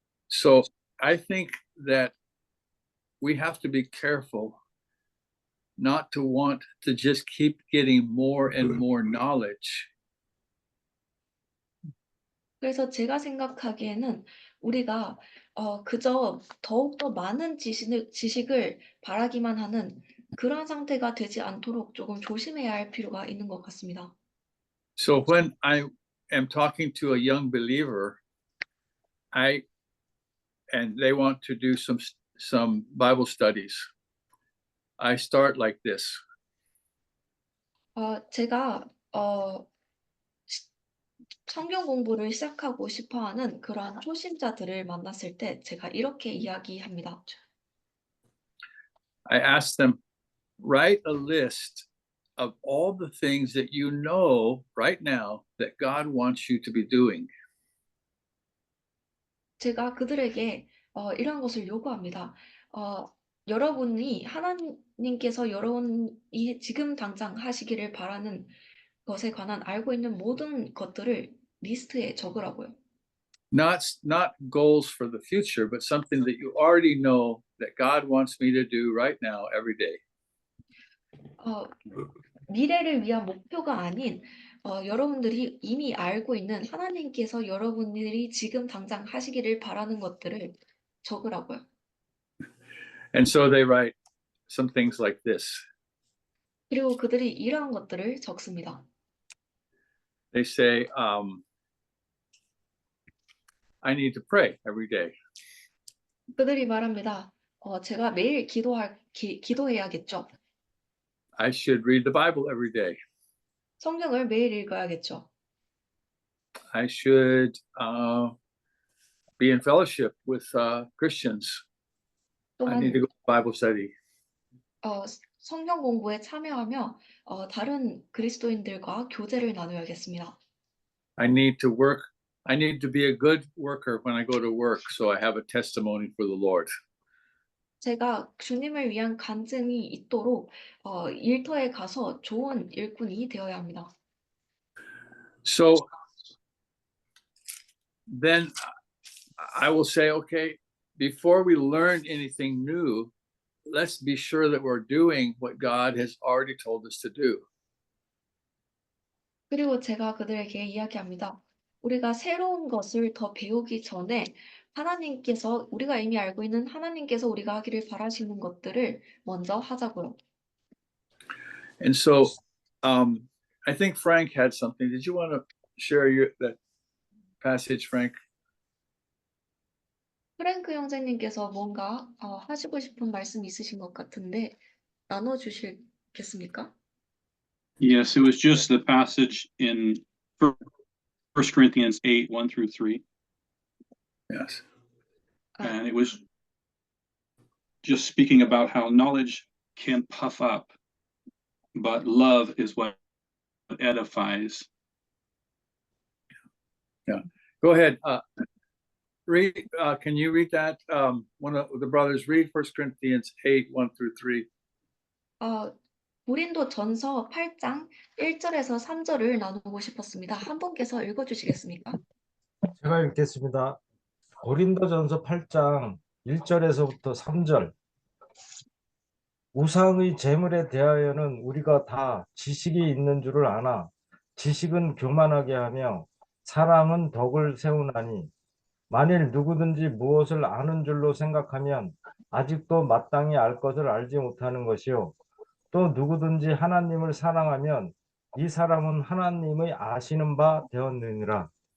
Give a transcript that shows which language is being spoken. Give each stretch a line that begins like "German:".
English: So I think that we have to be careful not to want to just keep getting more and more knowledge.
Korean: 그래서 제가 생각하기에는 우리가 그저 더욱더 많은 지식을 바라기만 하는 그런 상태가 되지 않도록 조금 조심해야 할 필요가 있는 것 같습니다.
English: So when I am talking to a young believer, and they want to do some Bible studies, I start like this.
Korean: 제가 성경 공부를 시작하고 싶어하는 그러한 초심자들을 만났을 때 제가 이렇게 이야기합니다.
English: I ask them, write a list of all the things that you know right now that God wants you to be doing.
Korean: 제가 그들에게 이런 것을 요구합니다. 여러분이 하나님께서 여러분이 지금 당장 하시기를 바라는 것에 관한 알고 있는 모든 것들을 리스트에 적으라고요.
English: Not goals for the future, but something that you already know that God wants me to do right now, every day.
Korean: 미래를 위한 목표가 아닌 여러분들이 이미 알고 있는 하나님께서 여러분들이 지금 당장 하시기를 바라는 것들을 적으라고요.
English: And so they write some things like this.
Korean: 그리고 그들이 이러한 것들을 적습니다.
English: They say, I need to pray every day.
Korean: 그들이 말합니다. 제가 매일 기도해야겠죠.
English: I should read the Bible every day.
Korean: 성경을 매일 읽어야겠죠.
English: I should be in fellowship with Christians. I need to go to Bible study.
Korean: 성경 공부에 참여하며 다른 그리스도인들과 교제를 나누어야겠습니다.
English: I need to work. I need to be a good worker when I go to work, so I have a testimony for the Lord.
Korean: 제가 주님을 위한 간증이 있도록 일터에 가서 좋은 일꾼이 되어야 합니다.
English: So then I will say, okay, before we learn anything new, let's be sure that we're doing what God has already told us to do.
Korean: 그리고 제가 그들에게 이야기합니다. 우리가 새로운 것을 더 배우기 전에 우리가 이미 알고 있는 하나님께서 우리가 하기를 바라시는 것들을 먼저 하자고요.
English: And so I think Frank had something. Did you want to share that passage, Frank?
Korean: 프랭크 형제님께서 뭔가 하시고 싶은 말씀 있으신 것 같은데 나눠주시겠습니까?
English: Yes, it was just the passage in 1 Corinthians 8, 1 through 3. Yes. And it was just speaking about how knowledge can puff up, but love is what edifies. Yeah. Go ahead. Read. Can you read that? One of the brothers read 1 Corinthians 8, 1 through 3.
Korean: 고린도전서 8장 1절에서 3절을 나누고 싶었습니다. 한 분께서 읽어주시겠습니까? 제가 읽겠습니다. 고린도전서 8장 1절에서부터 3절. 우상의 재물에 대하여는 우리가 다 지식이 있는 줄을 아나 지식은 교만하게 하며 사랑은 덕을 세우나니 만일 누구든지 무엇을 아는 줄로 생각하면 아직도 마땅히 알 것을 알지 못하는 것이요 또 누구든지 하나님을 사랑하면 이 사람은 하나님의 아시는 바 되었느니라.